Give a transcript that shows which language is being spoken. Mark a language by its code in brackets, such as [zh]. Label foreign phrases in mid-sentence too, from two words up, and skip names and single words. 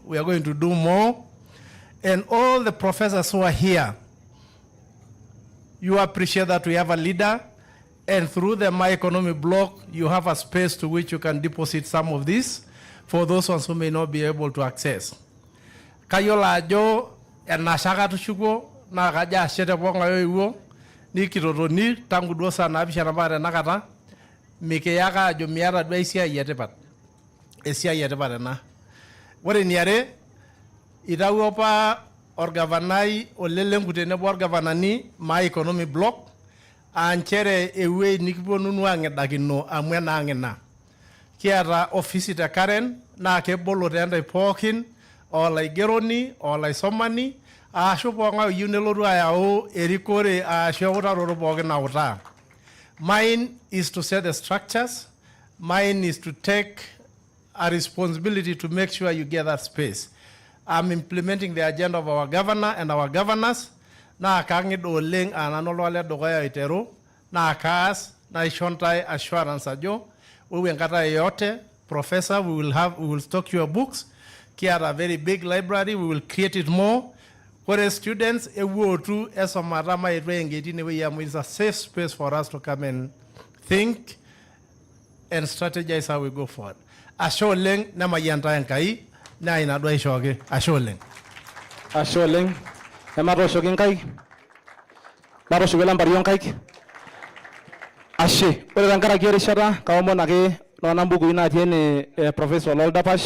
[en] We are going to do more. And all the professors who are here, you appreciate that we have a leader, and through the My Economy block, you have a space to which you can deposit some of this for those ones who may not be able to access. [mas] Kayola ajo enashaka tushuko na kaja ashete ponga yoiwo ni kirotoni tangu duo saa naapishana mpaka tenakata mikiyaka ajo miata duo esiai etipat. Esiai etipat ena. Ore eniare, itawuo apa orgavanai olelenku tenebo orgavanani My Economy block aa nchere ewuei nikipuonunu aang'idakino amu enaang' ina. Kiata ofisi te Karen naa kebolo teentai pookin olaigeroni, olaisomani, ashu pookin oyieu nelotu ayau erikore ashu eutaroto pookin nautaa. [en] Mine is to set the structures. Mine is to take a responsibility to make sure you get that space. I'm implementing the agenda of our governor and our governors. [mas] Na kang'id oleng anano lwale dukuya aiteru, na kaas, na ishontai assurance ajo, [sw] wewe enkata yoyote, [en] professor, we will stock your books. Kiata a very big library, we will create it more. Whereas students, [mas] ewotu esomata maitwe engeti newe yamu [en] is a safe space for us to come and think and strategize how we go forward. [mas] Ashe oleng nemayianta Enkai, na ina duo aishooki. Ashe oleng. Ashe oleng. Ematoshoki nkaik. Matoshoki lambario nkaik. Ashe. Ore tenkaraki erishata kaomon ake noona mbukui natii ene Professor Olol Dapash.